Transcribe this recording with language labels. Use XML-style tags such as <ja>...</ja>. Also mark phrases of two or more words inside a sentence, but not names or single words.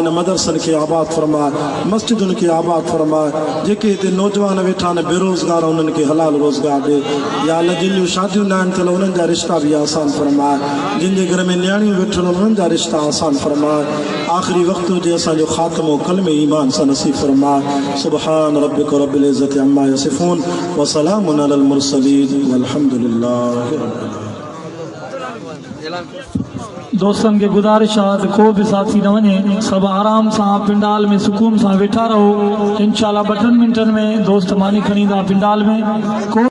<sd>मदरसनि खे आबाद फरमाए मस्जिदुनि खे आबाद फरमाए जेके हिते नौजवान वेठा आहिनि बेरोज़गार उन्हनि खे हलाल रोज़गार ॾे या अल्लाह जिन जूं शादियूं न आहिनि थियल उन्हनि जा रिश्ता बि आसान फरमाए जिन जे घर में नियाणियूं वेठल उन्हनि जा रिश्ता आसान फरमाए आख़िरी वक़्तु हुजे असांजो ख़ात्मो कलमे ईमान सां नसीब फरमाए</sd> <ar>سبحان ربك رب العزة عما يصفون وسلام على المرسلين والحمد لله رب العالمين</ar> <sd>दोस्तन के गुजारिश आहे को भी साथी न वञे सब आराम सां पिंडाल में सुकून सां वेठा रहो इंशाअल्लाह 2 मिनटन में दोस्त मानी खणी ईंदा पिंडाल में को</sd>